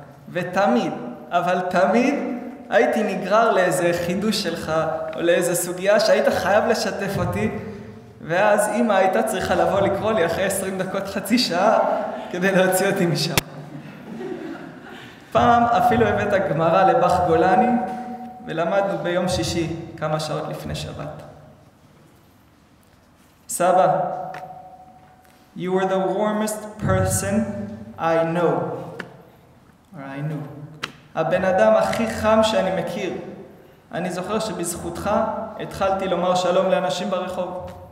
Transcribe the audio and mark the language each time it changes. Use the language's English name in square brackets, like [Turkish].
[Hebrew] ותמיד, אבל תמיד, הייתי נגרר לאיזה חידוש שלך, או לאיזה סוגיה שהיית חייב לשתף אותי, ואז אמא הייתה צריכה לבוא לקרוא לי אחרי 20 דקות, חצי שעה, כדי להוציא אותי משם. פעם אפילו הבאת גמרא לבח גולני, ולמדנו ביום שישי, כמה שעות לפני שבת. [English] סבא, you were the warmest person I know, or I knew. [Hebrew] הבן אדם הכי חם שאני מכיר. אני זוכר שבזכותך התחלתי לומר שלום לאנשים ברחוב.